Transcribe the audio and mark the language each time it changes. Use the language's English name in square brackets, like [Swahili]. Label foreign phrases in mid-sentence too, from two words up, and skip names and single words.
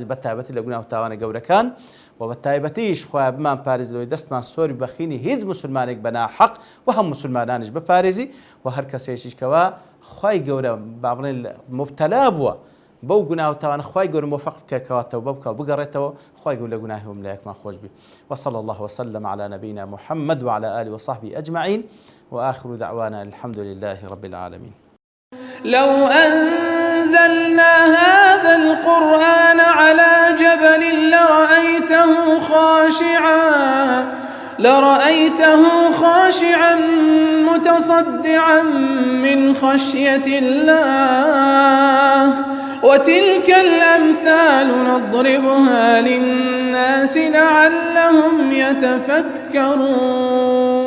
[Central Kurdish] بە تایبەتی لە گوناه و تاوانە گەورەکان و بە تایبەتیش خۆیان بمان پارێزەوەی دەستمان سۆری بەخینی هیچ مسلمانێک بە ناحەق و هەم مسلمانانش بپارێزی و هەر کەسێکیش کەوا خوای گەورە با بڵێن مبتەلا بووە بەو گوناه و تاوانە خوای گەورە موفق بکەوە تەوبە بکە و بگەڕێتەوە خوای گەورە لە گوناهی وم لە یەکمان خۆش بی [Arabic] وصلى الله وسلم على نبينا محمد وعلى آله وصحبه أجمعين وآخر دعوانا الحمد لله رب العالمين. لو أنزلنا هذا القرآن على جبل لرأيته خاشعا متصدعا من خشية الله وتلك الأمثال نضربها للناس لعلهم يتفكرون.